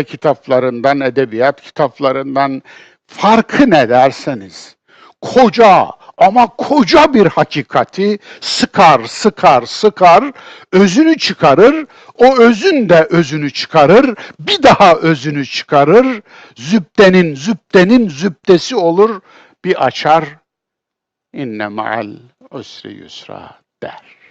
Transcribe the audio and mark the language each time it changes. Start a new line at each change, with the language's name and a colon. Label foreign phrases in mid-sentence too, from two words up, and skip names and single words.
Turkish: kitaplarından, edebiyat kitaplarından farkı ne derseniz, koca ama koca bir hakikati sıkar, özünü çıkarır, o özün de özünü çıkarır, bir daha özünü çıkarır, zübdenin zübdesi olur, bir açar,
Arabic: إن مع العسر يسرا der.